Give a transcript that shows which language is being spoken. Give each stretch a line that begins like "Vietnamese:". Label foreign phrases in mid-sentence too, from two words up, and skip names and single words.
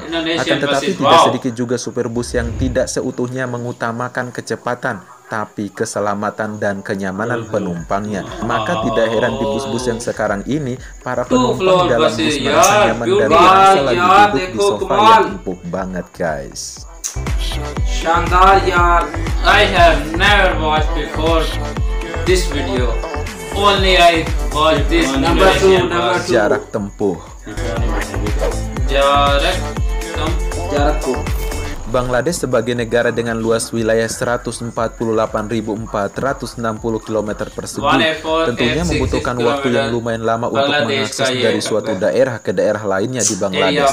Indonesian: Akan tetapi tidak sedikit juga supir bus yang tidak seutuhnya mengutamakan kecepatan, tapi keselamatan dan kenyamanan penumpangnya. Maka tidak heran di bus-bus yang sekarang ini, para penumpang dalam bus merasa nyaman dan merasa lagi duduk di sofa yang empuk banget, guys.
Hindi: शानदार यार.
English: I have never watched before this video. Only I watched this. Number 2.
Indonesian: Jarak tempuh. Jarak tempuh. Bangladesh sebagai negara dengan luas wilayah 148.460 km persegi tentunya membutuhkan waktu yang lumayan lama untuk mengakses dari suatu daerah ke daerah lainnya di Bangladesh.